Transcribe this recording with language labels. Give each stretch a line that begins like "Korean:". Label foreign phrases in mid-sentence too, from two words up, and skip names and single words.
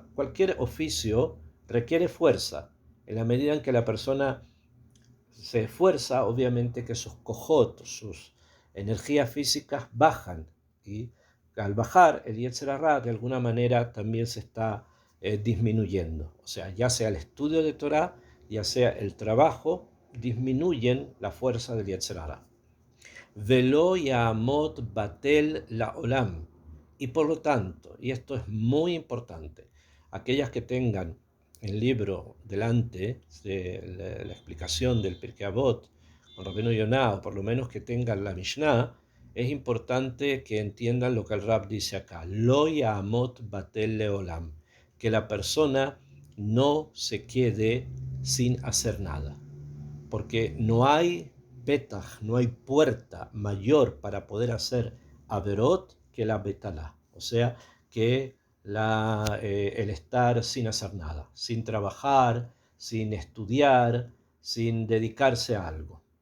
Spanish: Cualquier oficio requiere fuerza. En la medida en que la persona se esfuerza, obviamente que sus cojot, sus energías físicas bajan, y al bajar el
Hebrew: יצר הרע
Spanish: de alguna manera también se está disminuyendo. O sea, ya sea el estudio de Torah, ya sea el trabajo, disminuyen la fuerza del
Hebrew: יצר הרע. ולא ימות בטל לעולם.
Spanish: Y por lo tanto, y esto es muy importante, aquellas que tengan el libro delante de la explicación del Pirkei Avot con Rabbeinu Yonah, o por lo menos que tengan la Mishnah, es importante que entiendan lo que el Rab dice acá.
Hebrew: לא ימות בטל לעולם,
Spanish: que la persona no se quede sin hacer nada, porque no hay petaj, no hay puerta mayor para poder hacer averot que la betalá, o sea, que el estar sin hacer nada, sin trabajar, sin estudiar, sin dedicarse a algo.